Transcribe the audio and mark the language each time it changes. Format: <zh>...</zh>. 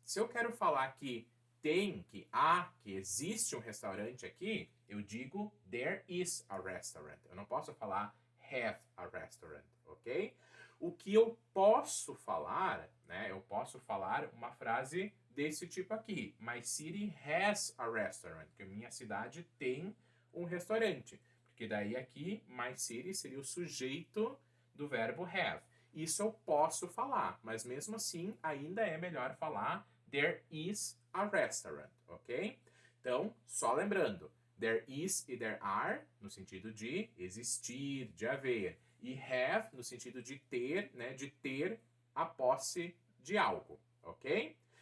<pt>Se eu quero falar que tem, que há, que existe um restaurante aqui, eu digo</pt> <en>there is a restaurant.</en> <pt>Eu não posso falar</pt> <en>have a restaurant,</en> <pt>ok? O que eu posso falar, né? Eu posso falar uma frase desse tipo aqui.</pt> <en>My city has a restaurant.</en> <pt>Que minha cidade tem um restaurante. Porque daí aqui,</pt> <en>my city</en> <pt>seria o sujeito do verbo have. Isso eu posso falar, mas mesmo assim ainda é melhor falar</pt> <en>there is a restaurant,</en> <pt>ok? Então, só lembrando, there is e there are no sentido de existir, de haver, e have no sentido de ter, né, de ter a posse de algo, ok?</pt>